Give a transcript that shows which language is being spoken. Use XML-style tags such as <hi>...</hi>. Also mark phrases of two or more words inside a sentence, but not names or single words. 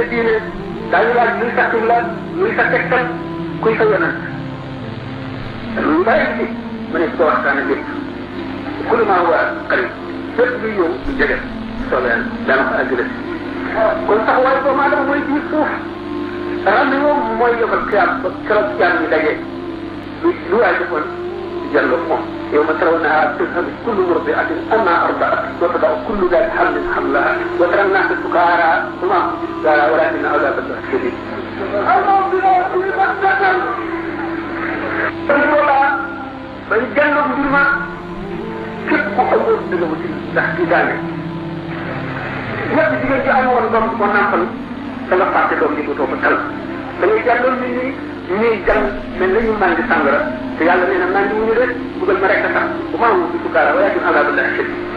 <wo>diine daañu laaj luy sa xibla luy sa tegtal kuy sa yonent lu bàyyi ci ma ne ko waxtaane lépp kulu</wo> <ar>ما هو قريب</ar> <wo>lépp luy ñëw du jege soobee yàlla daana ko àggale kon sax waaye doomu aadama mooy biir suuf xam ne moom mooy yóbbal xiyaam ba keroog jaam ñi daje lu waay defoon di jàlloo moom yow ma</wo> <ar>ترونها تذهل كل مرضعة عما أرضعت وتضع كل ذات حمل حملها وترى الناس سكارى وما هم بسكارى ولكن عذاب الله شديد</ar> <wo>bañ jàlloo mbir ma képp ku amoon dëgg mu ci ndax di daane ñëpp jigéen ci amoon doom ko nàmpal da nga fàtte doom di ko toog tal da ngay jàlloon nit ñi ñuy jàng mel na ñu màndi sàngara te yàlla nee na màndi wuñu de dugal ma rek a tax bu maa wut bi sukkaara</wo> <ar>ولكن عذاب الله شديد</ar>